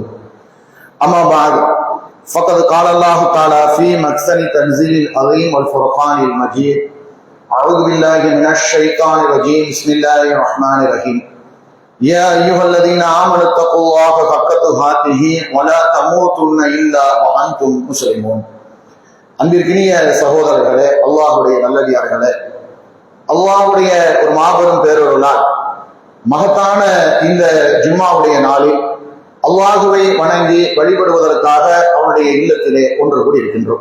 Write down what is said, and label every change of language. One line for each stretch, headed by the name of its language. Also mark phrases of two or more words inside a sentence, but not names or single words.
Arabic: أما بعد فقد قال الله تعالى في محسن تنزيل العظيم والفرقان المجيد: أعوذ بالله من الشيطان الرجيم. بسم الله الرحمن الرحيم. يا أيها الذين آمنوا اتقوا الله حق تقاته ولا تموتن إلا وأنتم مسلمون.
Tamil: அன்பிற்கினிய சகோதரர்களே, அல்லாஹ்வுடைய நல்லடியார்களே, அல்லாஹ்வுடைய ஒரு மாபெரும் பேரருளால் மகத்தான இந்த ஜும்மாவுடைய நாளில் அல்லாஹுவை வணங்கி வழிபடுவதற்காக அவனுடைய இல்லத்திலே ஒன்று கூடி இருக்கின்றோம்.